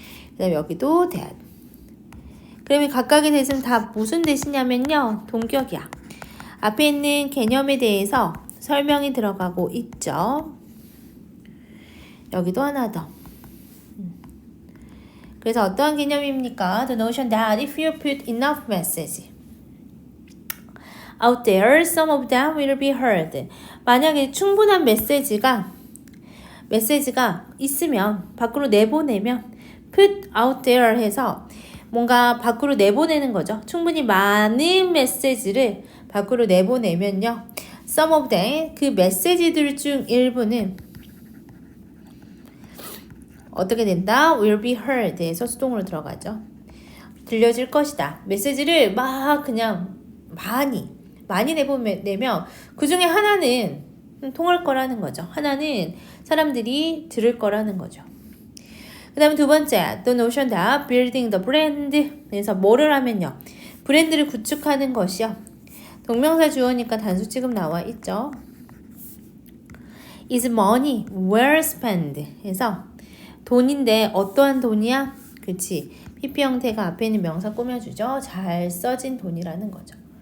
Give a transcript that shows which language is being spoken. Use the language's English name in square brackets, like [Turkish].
[Korean] 그 다음에 여기도 that. 그러면 각각의 that은 다 무슨 that이냐면요, 동격이야. 앞에 있는 개념에 대해서 설명이 들어가고 있죠. 여기도 하나 더. 그래서 어떠한 개념입니까? [English] The notion that if you put enough message out there, some of them will be heard. [Korean] 만약에 충분한 메시지가 있으면, 밖으로 내보내면, [English] put out there [Korean] 해서 뭔가 밖으로 내보내는 거죠. 충분히 많은 메시지를 밖으로 내보내면요, [English] some of them, [Korean] 그 메시지들 중 일부는 어떻게 된다? [English] will be heard [Korean] 해서 수동으로 들어가죠. 들려질 것이다. 메시지를 막 그냥 많이 내면 그 중에 하나는 통할 거라는 거죠. 하나는 사람들이 들을 거라는 거죠. 그 다음에 두 번째, [English] the notion that building the brand. [Korean] 그래서 뭐를 하면요, 브랜드를 구축하는 것이요. 동명사 주어니까 단수 지금 나와 있죠. [English] is money well spent. [Korean] 해서 돈인데 어떠한 돈이야? 그치, PP 형태가 앞에 있는 명사 꾸며주죠. 잘 써진 돈이라는 거죠.